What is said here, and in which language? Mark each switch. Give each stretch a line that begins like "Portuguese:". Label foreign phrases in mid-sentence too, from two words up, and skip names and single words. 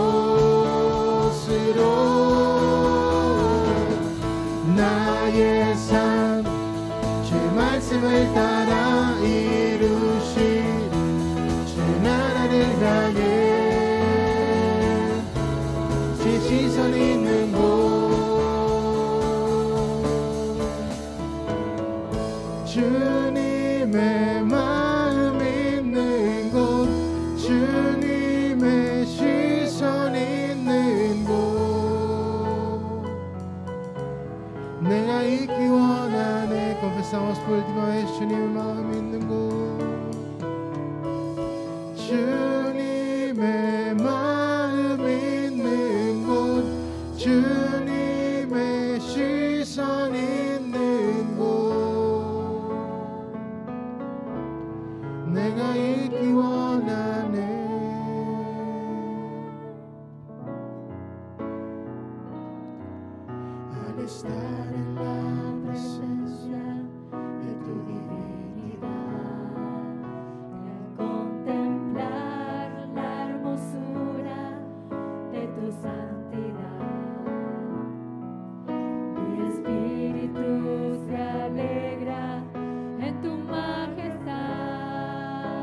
Korean: 곳으로 나의 삶 주의 말씀을 따라 이루신 주 나라를 향해 주의 시선 있는 곳, 주님의 마음 있는 곳, 주님의 시선 있는 곳, 내가 있기 원하네.
Spanish: Confesamos por última vez,
Korean: 주님의 마음 있는 곳, 주님의 마음 있는 주님의 시선 있는 곳 내가 있기 원하네.
Spanish: Al estar en la presencia de tu divinidad, al contemplar la hermosura de tu santidad, mi espíritu se alegra en tu majestad.